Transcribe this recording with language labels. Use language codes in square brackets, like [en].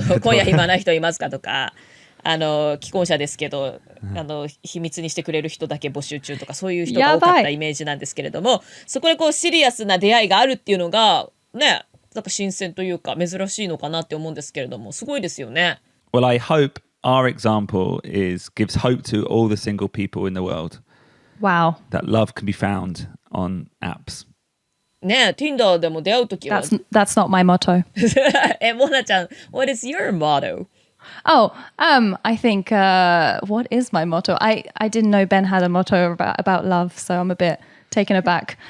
[ja] そう今夜暇な人いますかとか既婚者ですけど秘密にしてくれる人だけ募集中とかそういう人が多かったイメージなんですけれども、そこでこうシリアスな出会いがあるっていうのがね、なんか新鮮というか珍しいのかなって思うんですけれども、すごいですよね。 [en] Well, I hope our example gives hope to all the single people in the world Wow. that love can be found on apps. [ja] ね、Tinder でも出会うときは [en] That's not my motto. モナちゃん What is your motto? Oh, I think what is my motto? I didn't know Ben had a motto about love, so I'm a bit taken aback.